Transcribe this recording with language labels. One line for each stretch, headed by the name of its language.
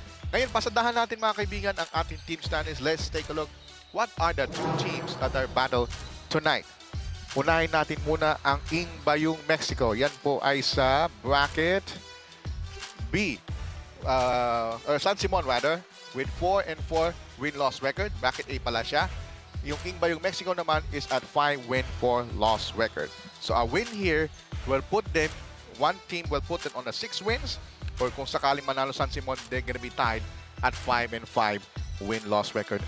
Filipino: Ngayon, pasadahan natin mga kaibigan ang ating team standings.
English: Let's take a look. What are the two teams that are battle tonight?
Filipino: Unahin natin muna ang Ingbayong, Mexico. Yan po ay sa bracket B.
English: Or San Simon rather, with 4-4 win-loss record. Bracket A
Filipino: pala siya.
English: Yung Ingbayong, Mexico naman is at 5 win, 4 loss record. So a win here will put them, one team will put them on a 6 wins, or
Filipino: kung sakaling manalo
English: San Simon, they're gonna be tied at 5-5 win-loss record.